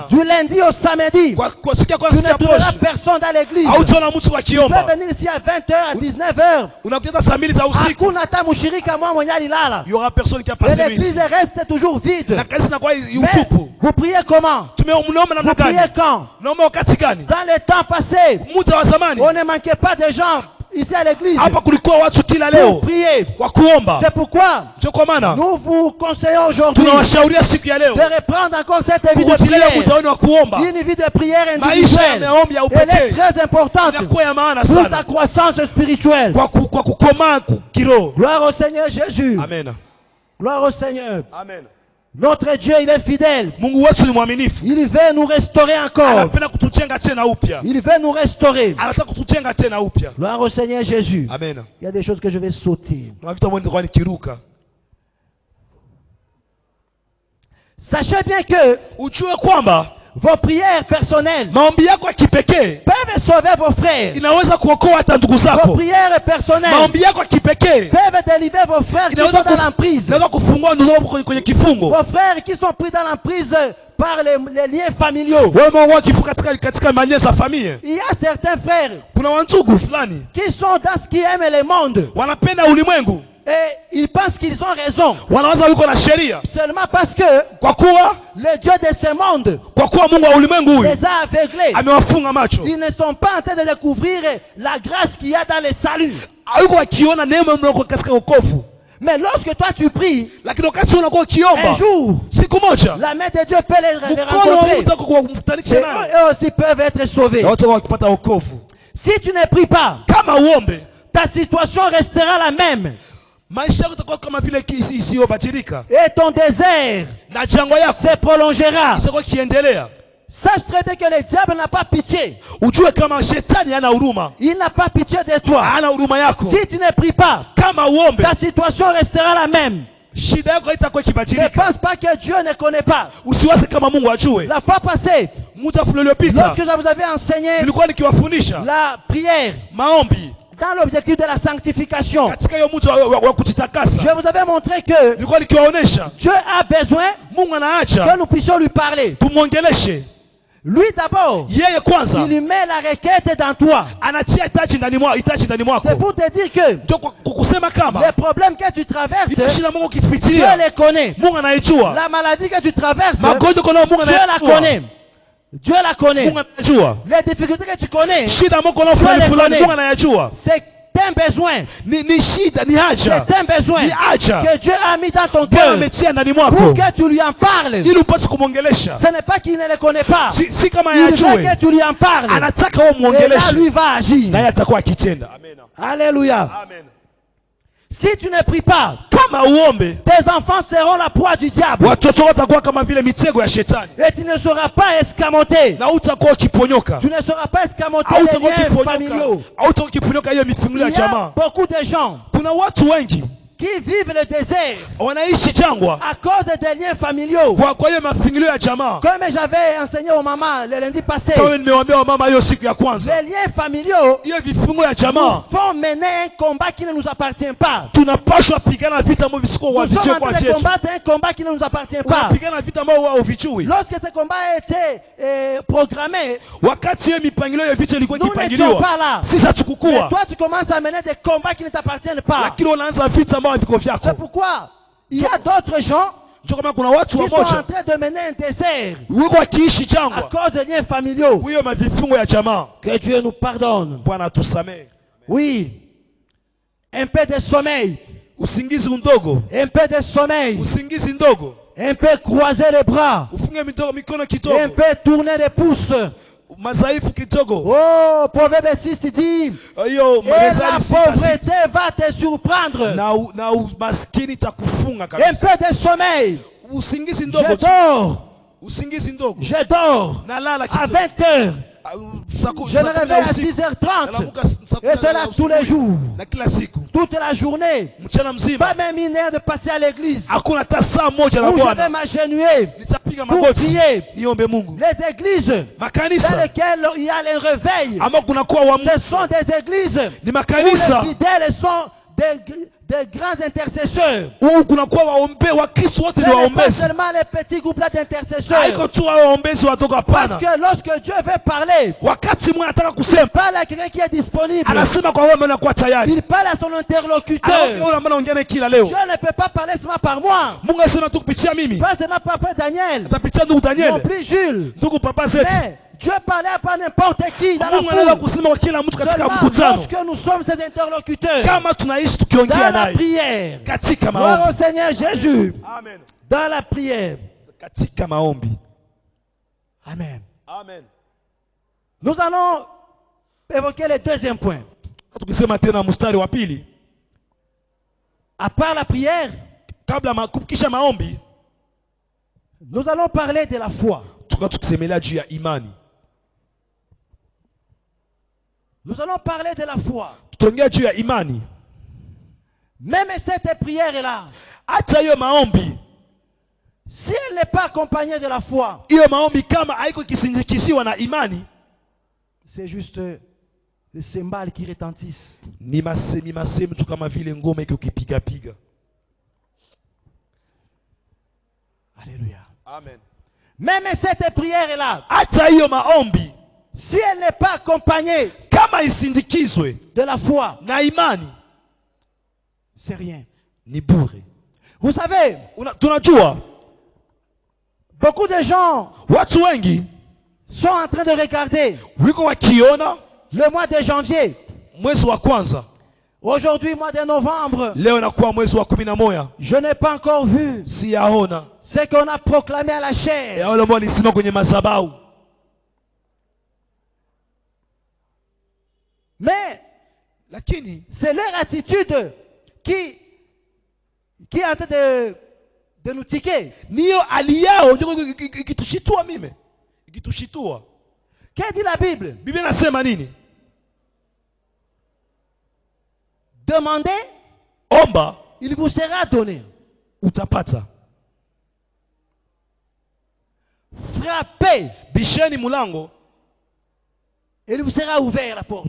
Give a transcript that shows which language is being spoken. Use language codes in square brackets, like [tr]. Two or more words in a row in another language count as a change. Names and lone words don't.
[fr] du lundi au samedi, [sw] kwa siku ya [fr] tu ne [sw] kwanza [fr] trouveras [sw] posho [fr] personne dans l'église. [sw] hautaona mtu [fr] Tu peux [sw] akiomba. [fr] venir ici à 20h, à 19h. [sw] Unakuta saa mbili za usiku Hakuna hata mshirika mwa mwenye alilala. [fr] il y aura personne qui a Et passé l'église nuit. reste toujours vide. [sw] Na kanisa inakuwa [fr] Mais [sw] utupu. [fr] vous priez comment? [sw] Mnaomba namna [fr] Vous priez [sw] gani? [fr] quand? [sw] Naomba wakati gani? [fr] Dans les temps passés, [sw] Muda wa zamani [fr] on ne manquait pas de gens ici à l'église [sw] hapa kulikuwa watu kila [fr] pour [sw] leo [fr] prier. [sw] kwa kuomba. [fr] C'est pourquoi [sw] Ndio kwa maana [fr] nous vous conseillons aujourd'hui [sw] tunawashauria siku ya leo [fr] de reprendre encore cette vie de [sw] kurudilia [fr] prière. [sw] muda wenu wa kuomba. [fr] Une vie de prière [sw] Maisha ya [fr] individuelle. [sw] maombi ya [fr] Elle est [sw] upekee [fr] très importante [sw] inakuwa ya maana [fr] pour ta [sw] sana [fr] croissance spirituelle. [sw] kwa kukomaa kiroho. [fr] Gloire au Seigneur Jésus. Amen. Gloire au Seigneur. Amen. Notre Dieu, il est fidèle. [sw] Mungu wetu ni mwaminifu. [fr] Il veut nous restaurer encore. [sw] Anapenda kutujenga tena upya. [fr] Il veut nous restaurer. [sw] Anataka kutujenga tena upya. [fr] Gloire au Seigneur Jésus. Amen. Il y a des choses que je vais sauter. [sw] Na vitu ambavyo nitakuwa nikiruka. [fr] Sachez bien que [sw] Ujue kwamba [fr] vos prières personnelles [sw] maombi yako ya kipekee [fr] peuvent sauver vos frères. [sw] inaweza kuokoa hata ndugu [fr] Vos [sw] zako. [fr] prières personnelles [sw] Maombi yako ya kipekee [fr] peuvent délivrer vos frères qui sont [sw] inaweza [fr] dans l'emprise. [sw] inaweza kufungua ndugu zako kwenye kifungo. [fr] Vos frères qui sont pris dans l'emprise par les liens familiaux. [sw] Wewe mwa kifungo katika mali za familia. [fr] Il y a certains frères [sw] Kuna wandugu fulani [fr] qui sont dans ce qui aime le monde. [sw] wanapenda ulimwengu [fr] Et ils pensent qu'ils ont raison. [sw] Wanawaza wiko na sheria. [fr] Seulement parce que [sw] Kwa kuwa [fr] le Dieu de ce monde [sw] kwa kuwa Mungu wa ulimwengu huyu [fr] les a aveuglés. [sw] amewafunga macho. [fr] Ils ne sont pas en train de découvrir la grâce qu'il y a dans le salut. [sw] Hayuko wakiona neema mloko katika wokovu. [fr] Mais lorsque toi tu pries, [sw] Lakini wakati unakuwa ukiomba [fr] un jour, [sw] siku moja [fr] la main de Dieu peut les [sw] mkono wa [fr] rencontrer. [sw] Mungu utako kumtanisha [fr] Et [sw] naye. [fr] eux aussi peuvent être sauvés. [sw] Na wote wakipata wokovu. [fr] Si tu ne pries pas, [sw] Kama uombe, [fr] ta situation restera la même. [sw] maisha yako itakuwa kama vile isiyobadilika. [fr] Et ton désert [sw] Na jangwa yako [fr] se prolongera. [sw] itakuwa kiendelea. [fr] Sache très bien que le diable n'a pas pitié. [sw] Ujue kama shetani hana huruma. [fr] Il n'a pas pitié de toi. [sw] Hana huruma yako. [fr] Si tu ne pries pas, [sw] Kama uombe, [fr] ta situation restera la même. [sw] shida yako haitakuwa [fr] Ne [sw] ikibadilika. [fr] pense pas que Dieu ne connaît pas. [sw] Usiwaze kama Mungu ajue. [fr] La fois passée, [sw] Muda fulani uliopita [fr] lorsque je vous avais enseigné [sw] nilikuwa nikiwafundisha [fr] la prière [sw] maombi [fr] dans l'objectif de la sanctification, [sw] katika hiyo muda wa kujitakasa. [fr] je vous avais montré que [sw] Nilikuwa nikiwaonesha [fr] Dieu a besoin [sw] Mungu [fr] que [sw] anaacha [fr] nous puissions lui parler. [sw] tumwongeleshe [fr] Lui d'abord, [sw] yeye kwanza. [fr] il met la requête dans toi. [sw] Anatia hitaji ndani mwako. [fr] C'est pour te dire que [sw] Ndio kusema kama [fr] les problèmes que tu traverses, [sw] ile shida Mungu [fr] Dieu [sw] ukipitia [fr] les connaît. [sw] Mungu anaijua. [fr] La maladie que tu traverses, [sw] Magonjwa kuna Mungu [fr] Dieu la [sw] anayajua. [fr] connaît. Dieu la connaît. [sw] Mungu anajua. [fr] Les difficultés que tu connais, [sw] Shida Mungu na [fr] Dieu [sw] fulani [fr] les [sw] fulani [fr] connaît. [sw] Mungu anayajua. [fr] c'est un besoin. [sw] Ni shida, ni haja. [fr] C'est un besoin [sw] Ni haja. [fr] que Dieu a mis dans ton [sw] Bwana [fr] cœur [sw] ametia ndani [fr] pour [sw] mwako [fr] que tu lui en parles. [sw] ili upate kumwongelesha. [fr] Ce n'est pas qu'il ne le connaît pas. [sw] Si kama [fr] Il veut [sw] yajue, [fr] que tu lui en parles. [sw] anataka wewe [fr] Et là, [sw] muongeleshe. [fr] lui va agir. [sw] Naye atakuwa akitenda. [fr] Amen. Alléluia. Amen. Si tu ne pries pas, [sw] Kama uombe, [fr] tes enfants seront la proie du diable. [sw] watoto watakuwa kama vile mitego ya shetani. [fr] Et tu ne seras pas escamoté. [sw] Na utakuwa ukiponyoka. [fr] Tu ne seras pas escamoté Au les [sw] utakuwa [fr] liens familiaux. [sw] ukiponyoka hiyo mifungulo ya [fr] Il y a [sw] jamaa. [fr] beaucoup de gens [sw] Kuna watu wengi [fr] qui vivent le désert [sw] wanaishi jangwa [fr] à cause des liens familiaux. [sw] kwa hiyo mafungulo ya jamaa. [fr] Comme j'avais enseigné aux mamans le lundi passé, [sw] Kama nimewaambia wamama hiyo siku ya kwanza, [fr] les liens familiaux [sw] hiyo vifungo ya [fr] nous [sw] jamaa [fr] font mener un combat qui ne nous appartient pas. [sw] tunapaswa pigana vita ambavyo visiko [fr] Nous sommes en [sw] kwa [fr] train de [sw] vyetu. [fr] combattre un combat qui ne nous appartient pas. [sw] Unapigana vita ambavyo wao vijui. [fr] Lorsque ce combat a été programmé, [sw] Wakati hiyo mipangilio ya vita ilikuwa [fr] nous n'étions [sw] ikipangiliwa, [fr] pas là. [sw] sisi [fr] Mais [sw] hatukukua, [fr] toi, tu commences à mener des combats qui ne t'appartiennent pas. [sw] lakini unaanza vita ambavyo viko [fr] C'est [sw] vyako. [fr] pourquoi il y a d'autres gens [sw] Ndio kama kuna watu [fr] qui sont en [sw] wamoja [fr] train de mener un désert [sw] wiko wakiishi [fr] à [sw] jangwa [fr] cause de liens familiaux. [sw] hiyo mavifungo ya jamaa. [fr] Que Dieu nous pardonne. [sw] Bwana atusamee. [fr] Oui. Un peu de sommeil. [sw] Usingizi ndogo, [fr] Un peu de sommeil. [sw] usingizi ndogo, [fr] Un peu croiser les bras. [sw] ufunge mikono [fr] Un [sw] kidogo, [fr] peu tourner les pouces. [sw] madhaifu kidogo. [fr] Oh, Proverbe 6 dit, [sw] Hiyo [fr] et la [sw] Methali 6:6. [fr] pauvreté va te surprendre. [sw] Na umaskini takufunga [fr] Un [sw] kabisa. [fr] peu de sommeil. [sw] Usingizi [fr] Je [sw] ndogo tu. [fr] dors. [sw] Usingizi ndogo. [fr] Je dors. [sw] Nalala [fr] À [sw] kidogo. [fr] 20 heures. [sw] Saku- [fr] Je me [sw] saa kumi na [fr] réveille à [sw] usiku. [fr] 6h30. [sw] Nalamuka saa kumi [fr] Et [sw] na [fr] cela [sw] nane [fr] tous les [sw] usiku. [fr] jours. [sw] Na kila siku. [fr] Toute la journée. [sw] Mchana mzima. [fr] Pas même une heure de passer à l'église. [sw] Hakuna hata saa moja la [fr] Où je vais [sw] Bwana. [fr] m'agenouiller. [sw] Nitapiga [fr] Pour [sw] magoti. [fr] prier. [sw] Niombe Mungu. [fr] Les églises dans [sw] Makanisa [fr] lesquelles il y a les réveils. [sw] ambao kunakuwa wa [fr] Ce sont des églises [sw] ni [fr] où [sw] makanisa [fr] les fidèles sont des grands intercesseurs. [sw] huu kunakuwa waombe wa Kristo wote [fr] Ce [sw] ni [fr] n'est pas [sw] waombezi. [fr] seulement les petits groupes là d'intercesseurs. [sw] Haiko tu hao waombezi wadogo, [fr] Parce [sw] hapana. [fr] que lorsque Dieu veut parler, [sw] Wakati Mungu anataka [fr] il [sw] kusema, [fr] parle à quelqu'un qui est disponible. [sw] anasema kwa wewe ambaye unakuwa tayari. [fr] Il parle à son [sw] Anaona [fr] interlocuteur. [sw] yule ambaye anaongea naye kila leo. [fr] Dieu ne peut pas parler seulement par moi. [sw] Mungu anasema tu kupitia mimi. [fr] Pas seulement par Père Daniel. [sw] Atapitia ndugu [fr] Non [sw] Daniel, [fr] plus Jules. [sw] ndugu papa zetu. [fr] Mais Dieu parlait par n'importe qui dans la [sw] Mungu anaweza [fr] foule. [sw] kusema kwa kila mtu katika [fr] Seulement [sw] mkutano. [fr] lorsque nous sommes ses interlocuteurs. [sw] Kama tunaishi [fr] Dans [sw] tukiongea [fr] la [sw] naye [fr] prière. [sw] katika [fr] Gloire [sw] maombi. [fr] au Seigneur Jésus. Amen. Dans la prière. [sw] Katika maombi. Amen. Amen. [fr] Nous allons évoquer le deuxième point. [sw] Tukisema tena mstari wa pili, [fr] À part la prière, [sw] kisha maombi, [fr] nous allons parler de la foi. [sw] tukisemelea juu ya imani. [fr] Nous allons parler de la foi. [sw] Tutaongea juu ya imani. [fr] Même cette prière-là, [sw] Hata hiyo maombi, [fr] si elle n'est pas accompagnée de la foi, [sw] hiyo maombi kama haiko kisindikisiwa na imani, [fr] c'est juste des cymbales qui retentissent. [sw] ni masemi tu kama vile ngoma iko kipiga piga. [fr] Alléluia. Amen. Même cette prière-là, [sw] Hata hiyo maombi [fr] si elle n'est pas accompagnée [sw] kama isindikizwe [fr] de la foi, [sw] na imani, [fr] c'est rien. [sw] ni bure. [fr] Vous savez, [sw] Tunajua [fr] beaucoup de gens [sw] watu wengi [fr] sont en train de regarder [sw] wiko wakiona [fr] le mois de janvier. [sw] mwezi wa kwanza, [fr] Aujourd'hui, mois de novembre, [sw] leo inakuwa mwezi wa 11. [fr] je n'ai pas encore vu [sw] Siyaona [fr] ce qu'on a proclamé à la chair. [sw] ya wale ambao walisema kwenye madhabahu. [fr] Mais [sw] Lakini [fr] c'est leur attitude qui est en train de nous tiquer. [sw] niyo hali yao ndio ikitushitua mime. Ikitushitua. [fr] Qu'est-ce que dit la Bible? [sw] Biblia inasema nini? [fr] Demandez, [sw] Omba [fr] il vous sera donné. [sw] utapata. [fr] Frappez, [sw] Bisheni mulango [fr] il vous sera ouvert la porte.